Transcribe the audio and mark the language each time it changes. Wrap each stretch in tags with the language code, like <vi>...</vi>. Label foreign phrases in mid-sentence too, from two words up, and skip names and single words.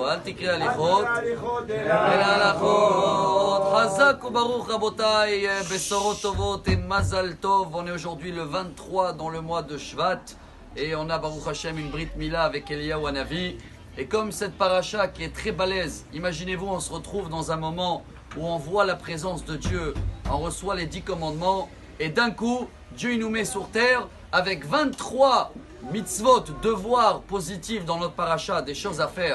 <he>תקרא הליכות, אלא הלכות. חזק וברוך רבותיי, בשורות טובות et mazal tov.</he> <fr>On est aujourd'hui le 23 dans le mois de Shvat et on a</fr> <he>ברוך השם</he> <fr>une</fr> <he>ברית מילה</he> <fr>avec Eliyahu Hanavi. Et comme cette paracha qui est très balèze, imaginez-vous, on se retrouve dans un moment où on voit la présence de Dieu, on reçoit les 10 commandements et d'un coup, Dieu il nous met sur terre avec 23 mitzvot, devoirs positifs dans notre paracha, des choses à faire.</fr>